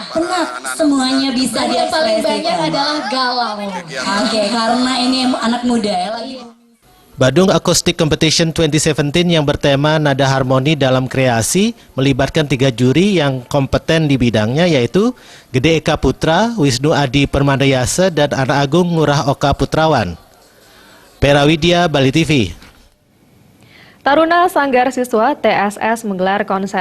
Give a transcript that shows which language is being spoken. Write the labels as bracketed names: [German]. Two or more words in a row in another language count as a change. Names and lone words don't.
[Indonesian] penat, semuanya bisa yang paling banyak adalah galau. Oke, karena ini anak muda ya. Badung Acoustic Competition 2017 yang bertema Nada Harmoni dalam Kreasi melibatkan 3 juri yang kompeten di bidangnya, yaitu Gede Eka Putra, Wisnu Adi Permadayasa, dan Anak Agung Ngurah Oka Putrawan. Perawidya, Bali TV. Taruna Sanggar Siswa TSS menggelar konser